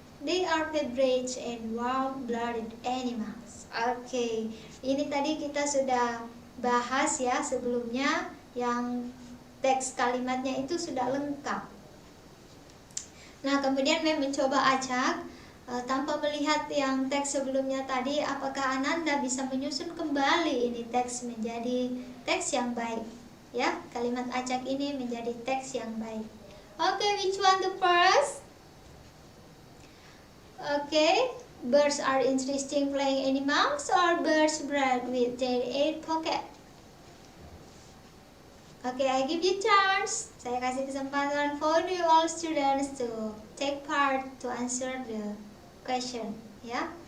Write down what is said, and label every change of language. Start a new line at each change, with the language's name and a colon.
English: They are vertebrates and warm-blooded animals.
Indonesian: Oke, ini tadi kita sudah bahas ya sebelumnya, yang teks kalimatnya itu sudah lengkap. Nah, kemudian Mem mencoba acak tanpa melihat yang teks sebelumnya tadi, apakah Ananda bisa menyusun kembali ini teks menjadi teks yang baik? Ya, kalimat acak ini menjadi teks yang baik.
English: Oke, which one the first? Oke, birds are interesting flying animals or birds breathe with their air pocket? Oke, I give you chance.
Indonesian: Saya kasih kesempatan
English: for you all students to take part to answer the question, ya.